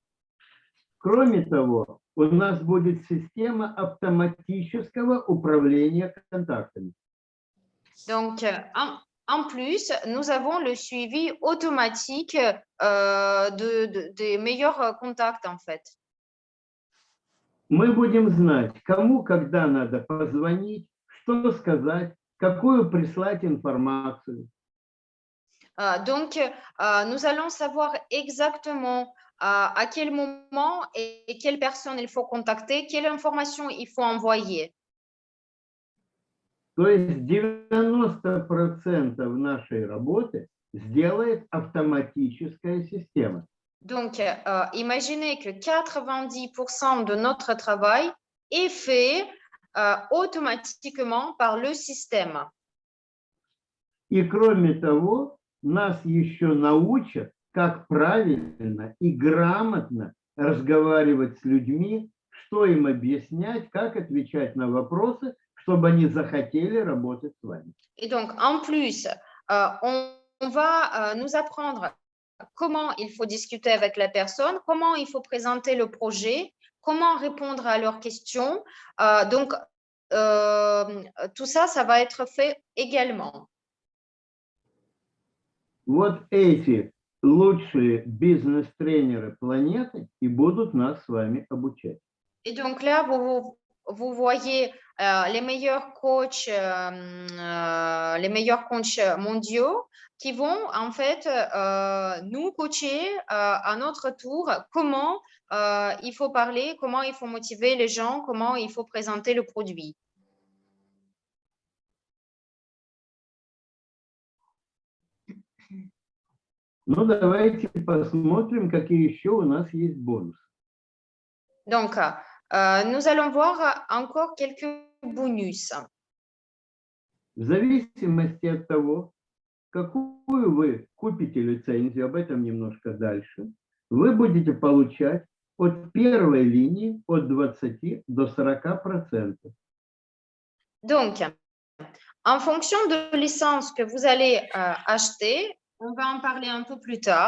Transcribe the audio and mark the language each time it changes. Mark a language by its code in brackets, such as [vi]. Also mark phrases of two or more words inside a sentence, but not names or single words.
[ru] Кроме того, у нас будет система автоматического управления контактами. [fr] Donc, en plus, nous avons le suivi automatique des meilleurs contacts, en fait. [ru] Мы будем знать, кому, когда надо позвонить, что сказать, какую прислать информацию. [fr] Donc, nous allons savoir exactement à quel moment et quelle personne il faut contacter, quelle information il faut envoyer. [ru] То есть 90% нашей работы сделает автоматическая система. [fr] Donc, imaginez que 90% de notre travail est fait automatiquement par le système. [ru] И кроме того, нас еще научат, как правильно и грамотно разговаривать с людьми, что им объяснять, как отвечать на вопросы, чтобы они захотели работать с вами. [fr] Et donc, en plus, on va nous apprendre comment il faut discuter avec la personne, comment il faut présenter le projet, comment répondre à leurs questions. Donc, tout ça, ça va être fait également. [ru] Вот эти лучшие бизнес-тренеры планеты и будут нас с вами обучать. [fr] Et donc là, vous voyez les meilleurs coachs mondiaux qui vont en fait nous coacher à notre tour comment il faut parler, comment il faut motiver les gens, comment il faut présenter le produit. [ru] Ну, давайте посмотрим, какие еще у нас есть бонусы. [fr] Donc, nous allons voir encore quelques bonus. [ru] В зависимости от того, какую вы купите лицензию, об этом немножко дальше, вы будете получать от первой линии от 20 до 40%. [fr] Donc, en fonction de licence que vous allez acheter, on va en parler un peu plus tard.